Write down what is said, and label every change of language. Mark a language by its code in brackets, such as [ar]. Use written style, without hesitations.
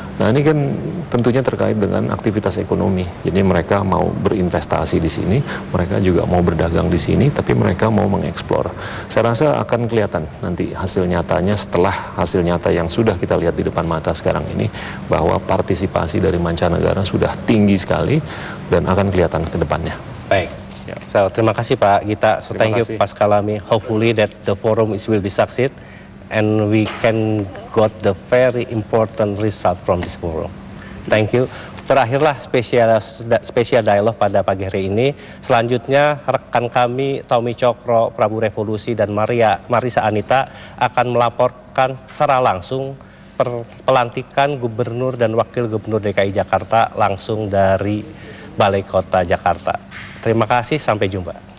[id] Nah, ini kan tentunya terkait dengan aktivitas ekonomi. Jadi mereka mau berinvestasi di sini, mereka juga mau berdagang di sini, tapi mereka mau mengeksplor. Saya rasa akan kelihatan nanti hasil nyatanya setelah hasil nyata yang sudah kita lihat di depan mata sekarang ini, bahwa partisipasi dari mancanegara sudah tinggi sekali dan akan kelihatan ke depannya. Baik. So, terima kasih Pak Gita. [en] So, thank you Pascal Lamy. Hopefully that the forum will be succeed and we can got the very important result from this forum. Thank you. [id] Terakhirlah spesial dialog pada pagi hari ini. Selanjutnya rekan kami Tommy Cokro, Prabu Revolusi, dan Marisa Anita akan melaporkan secara langsung pelantikan Gubernur dan Wakil Gubernur DKI Jakarta langsung dari Balai Kota Jakarta. Terima kasih, sampai jumpa.